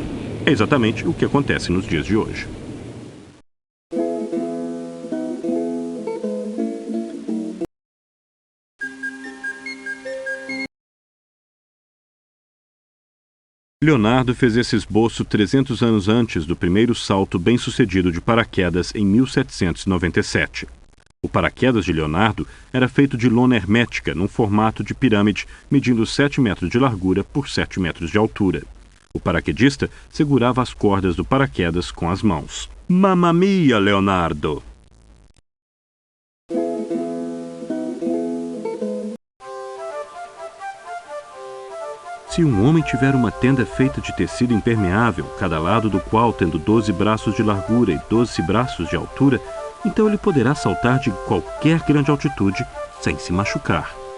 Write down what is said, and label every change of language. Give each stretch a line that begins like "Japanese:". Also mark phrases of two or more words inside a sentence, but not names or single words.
Portuguese: É exatamente o que acontece nos dias de hoje. Leonardo fez esse esboço 300 anos antes do primeiro salto bem-sucedido de paraquedas em 1797. O paraquedas de Leonardo era feito de lona hermética num formato de pirâmide, medindo 7 metros de largura por 7 metros de altura. O paraquedista segurava as cordas do paraquedas com as mãos.
Italian: Mamma mia, Leonardo!
Portuguese: Se um homem tiver uma tenda feita de tecido impermeável, cada lado do qual tendo 12 braços de largura e 12 braços de altura, então ele poderá saltar de qualquer grande altitude sem se machucar.